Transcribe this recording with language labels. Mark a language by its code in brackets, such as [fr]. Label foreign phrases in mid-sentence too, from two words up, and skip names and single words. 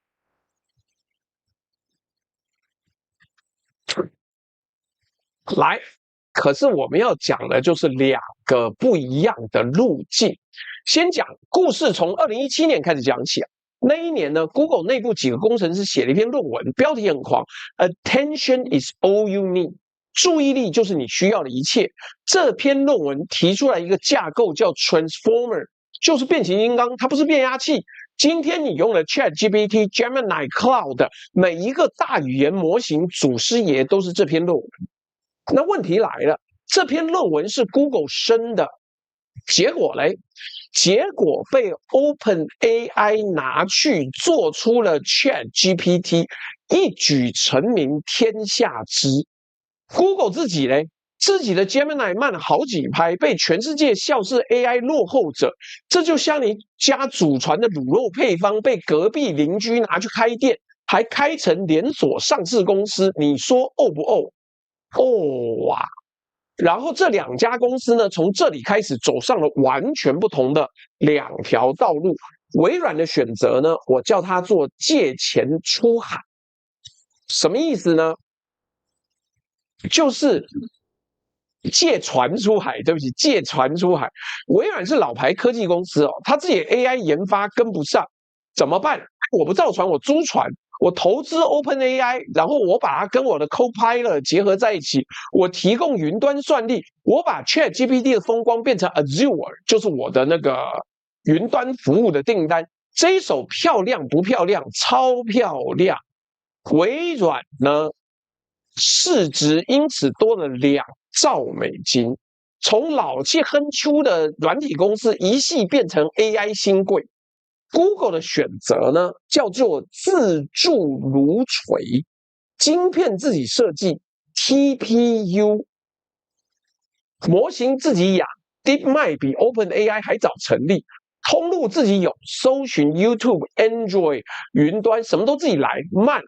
[zh] 來，可是我們要講的就是兩個不一樣的路徑。先講故事，從2017年開始講起啊。那一年呢 ，Google 內部幾個工程師寫了一篇論文，標題很狂 ， [en] Attention is all you need。 [zh] 注意力就是你需要的一切。這篇論文提出來一個架構叫 Transformer， 就是變形金剛，它不是變壓器。今天你用了 ChatGPT、Gemini、Cloud 的每一個大語言模型，祖師爺都是這篇論文。那問題來了，這篇論文是 Google 生的，結果嘞？結果被 OpenAI 拿去做出了 ChatGPT， 一舉成名天下知。Google 自己嘞，自己的 Gemini 慢了好幾拍，被全世界笑是 AI 落後者。這就像你家祖傳的滷肉配方被隔壁鄰居拿去開店，還開成連鎖上市公司，你說哦不哦？哦哇！然後這兩家公司呢，從這裡開始走上了完全不同的兩條道路。微軟的選擇呢，我叫它做借錢出海，什麼意思呢？就是借船出海，對不起，借船出海。微軟是老牌科技公司哦，他自己的 AI 研發跟不上，怎麼辦？我不造船，我租船，我投資 OpenAI， 然後我把它跟我的 Copilot 結合在一起，我提供雲端算力，我把 ChatGPT 的風光變成 Azure， 就是我的那個雲端服務的訂單。這一手漂亮不漂亮？超漂亮！微軟呢？市值因此多了2兆美金，從老氣橫秋的軟體公司一夕變成 AI 新貴。Google 的選擇呢，叫做自鑄爐錘，晶片自己設計 TPU， 模型自己養 DeepMind 比 OpenAI 還早成立，通路自己有，搜尋 YouTube、Android、雲端什麼都自己來，慢。